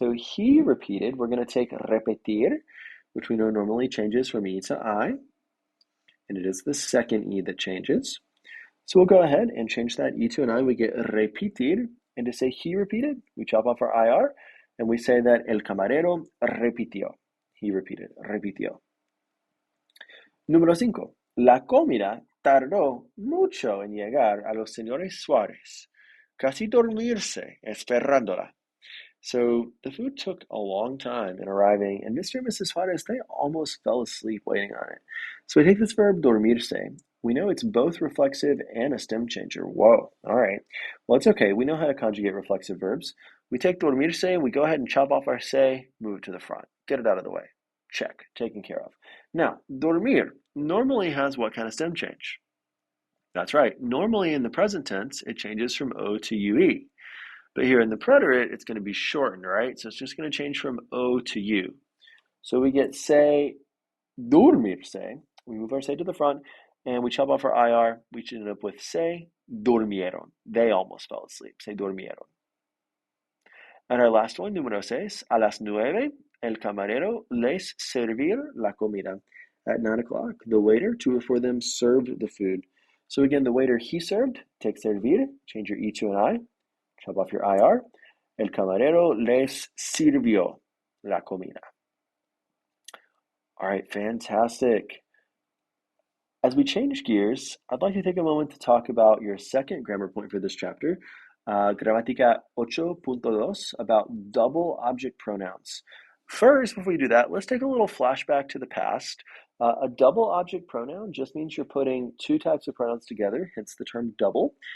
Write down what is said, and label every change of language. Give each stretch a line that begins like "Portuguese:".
English: So he repeated, we're going to take repetir, which we know normally changes from E to I, and it is the second E that changes. So we'll go ahead and change that E to an I. We get repetir, and to say he repeated, we chop off our IR, and we say that
Spanish: el camarero repitió.
English: He repeated, repitió. Número 5.
Spanish: La comida tardó mucho en llegar a los señores Suárez. Casi dormirse esperándola.
English: So the food took a long time in arriving, and Mr. and Mrs. Suarez, they almost fell asleep waiting on it. So we take this verb dormirse. We know it's both reflexive and a stem changer. Whoa, all right. Well, it's okay. We know how to conjugate reflexive verbs. We take dormirse, we go ahead and chop off our se, move it to the front. Get it out of the way. Check, taken care of. Now, dormir normally has what kind of stem change? That's right. Normally in the present tense, it changes from O to UE. But here in the preterite, it's going to be shortened, right? So it's just going to change from O to U. So we get se, dormirse. We move our se to the front, and we chop off our IR. We end up with se durmieron. They almost fell asleep. Se durmieron. And our last one, número 6.
Spanish: A las 9, el camarero les servir la comida.
English: At 9 o'clock, the waiter, two or four of them, served the food. So again, the waiter, he served, take servir, change your E to an I, chop off your IR.
Spanish: El camarero les sirvió la comida.
English: All right, fantastic. As we change gears, I'd like to take a moment to talk about your second grammar point for this chapter, Gramática 8.2, about double object pronouns. First, before we do that, let's take a little flashback to the past. A double object pronoun just means you're putting two types of pronouns together, hence the term double.